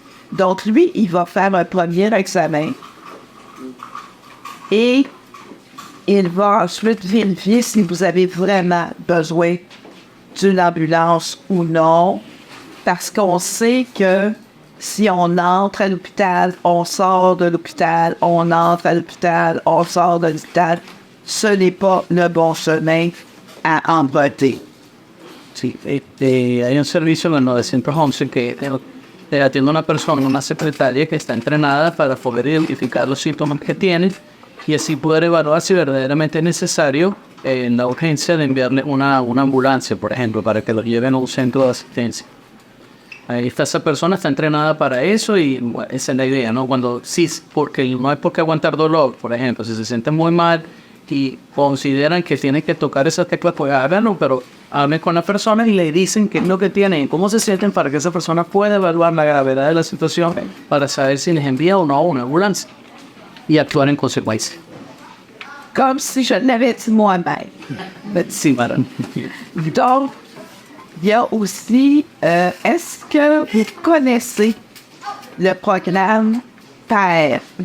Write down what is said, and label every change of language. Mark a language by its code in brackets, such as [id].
[fr] Donc, lui, il va faire un premier examen. Et il va ensuite vérifier si vous avez vraiment besoin d'une ambulance ou non. Parce qu'on sait que si on entre à l'hôpital, on sort de l'hôpital, on entre à l'hôpital, on sort de l'hôpital, ce n'est pas le bon chemin a emprunter. [es] Sí, hay un servicio en el 911 que atiende a una persona, una secretaria que está entrenada para poder identificar los síntomas que tiene y así poder evaluar si verdaderamente es necesario en la urgencia de enviarle una ambulancia, por ejemplo, para que lo lleven a un centro de asistencia. Ahí está, esa persona está entrenada para eso y bueno, esa es la idea, ¿no? Cuando sí, porque no hay por qué aguantar dolor, por ejemplo, si se sienten muy mal y consideran que tienen que tocar esas teclas, pues háganlo, pero hablen con la persona y le dicen qué es lo que tienen, cómo se sienten para que esa persona pueda evaluar la gravedad de la situación para saber si les envía o no una ambulancia y actuar en consecuencia. [fr] Comme si je l'avais dit moi-même. [es] Sí, madame. [fr] Donc, il y a aussi, est-ce que vous connaissez le programme PAIR?